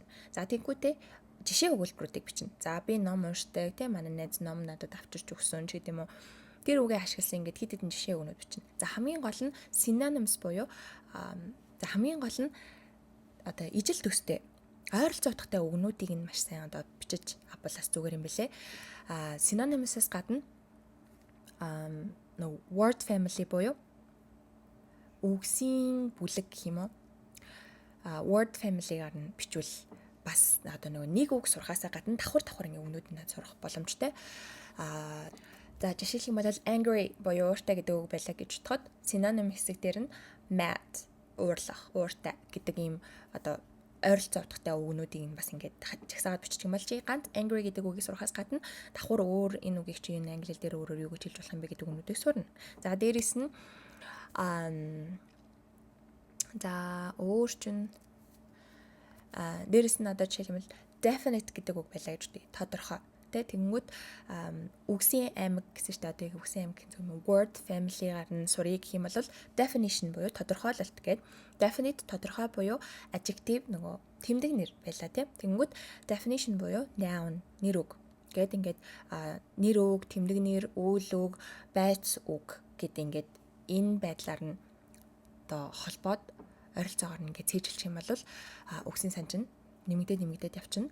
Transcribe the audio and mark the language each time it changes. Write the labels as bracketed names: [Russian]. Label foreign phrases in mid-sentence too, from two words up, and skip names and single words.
[Mongolian] За тэггүүтээ жишээ өгүүлбэрүүдийг бичнэ. За би ном уншдаг тий манай найз ном надад авчирч өгсөн ч гэдэг юм уу. Тэр үгээ ашигласан ингээд хэд хэдэн жишээ өгнөд бичнэ. За хамгийн гол нь synonyms буюу за хамгийн гол нь одоо ижил төстэй ойролцоо утгатай үгнүүдийг нь маш сайн одоо бичиж авбалаас зүгээр юм бэлээ. Synonyms-аас гадна [English] no word family [Mongolian] буюу үгсийн бүлэг гэх юм уу? [English] Word family- [Mongolian] гаар нь бичвэл бас одоо нэг үг сурахаасаа гадна давхар ингэ үгнүүд нь сурах боломжтой. За жишээлх юм бол angry буюу ууртай гэдэг үг байлаа гэж бодоход synonym хэсэг дээр нь mad уурлах, ууртай гэдэг ийм одоо ойролцоо утгатай үгнүүдийг нь бас ингээд жагсаагаад бичих юм бол чи ганц angry гэдэг үгийг сурахаас гадна давхар өөр энэ үгийг чи энэ англи дээр өөрөөр юу гэж хэлж болох юм бэ гэдэг үгнүүдийг сурна. За дээрэс нь за өөр чинь дээрэс нь одоо жишээлбэл definite гэдэг үг байлаа гэж үгүй тодорхой тэ тэгэнгүүт үгсийн аймаг гэсэн чинь одоо яг үгсийн аймаг гэсэн юм [English] word family- [Mongolian] гаар нь сурыг гэх юм бол definition буюу тодорхойлолт гэдэг definite тодорхой буюу adjective нөгөө тэмдэг нэр байлаа тэ тэгэнгүүт definition буюу noun нэр үг гэд ингээд нэр үг тэмдэг нэр үйл үг байц үг гэд ингээд энэ байдлаар нь одоо холбоод ойролцоогоор нь ингээд цээжилчих юм бол үгсийн санж нь нэмэгдээд явчихна.